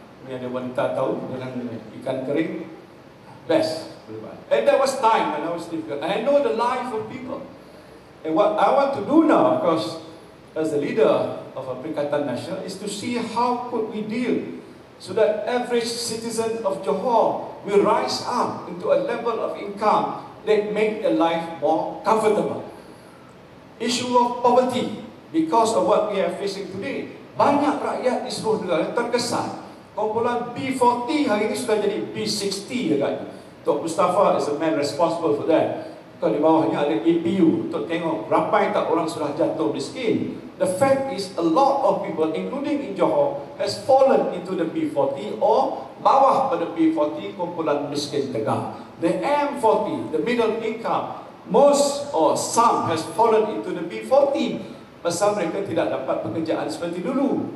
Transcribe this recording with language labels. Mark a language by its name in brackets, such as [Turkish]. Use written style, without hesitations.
[Malay] Ini ada wanita tahu dengan ikan kering, best. [English] And that was time when I was difficult. And I know the life of people. And what I want to do now, of course, as the leader of a Perikatan Nasional, is to see how could we deal so that average citizen of Johor will rise up into a level of income that make their life more comfortable. Issue of poverty, because of what we are facing today, [Malay] banyak rakyat di seluruh negara terkesan. Kumpulan B40 hari ini sudah jadi B60 agaknya. [English] Tok Mustafa is the man responsible for that. [Malay] Kalau di bawahnya ada APU untuk tengok ramai tak orang sudah jatuh miskin. [English] The fact is a lot of people, including in Johor, has fallen into the B40 or [Malay] bawah pada B40, kumpulan miskin tengah. [English] The M40, the middle income, most or some has fallen into the B40. [Malay] Pasal mereka tidak dapat pekerjaan seperti dulu.